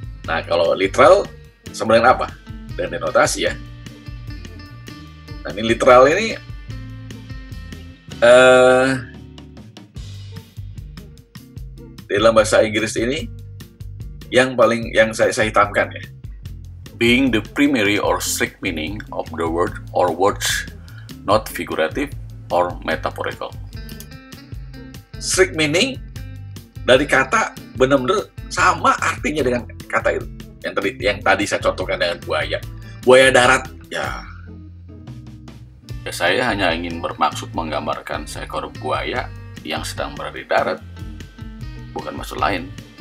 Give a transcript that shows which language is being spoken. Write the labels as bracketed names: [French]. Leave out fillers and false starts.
[Indonesian] Nah, kalau literal sama dengan apa? Dan denotasi ya. Nah, ini literal ini dalam bahasa Inggris ini yang saya hitamkan ya. [English] Being the primary or strict meaning of the word or words, not figurative or metaphorical. Strict meaning [Indonesian] dari kata benar-benar sama artinya dengan kata itu. Yang tadi saya contohkan dengan buaya. Buaya darat, ya Ya, saya hanya ingin bermaksud menggambarkan seekor buaya yang sedang berada di darat, bukan maksud lain.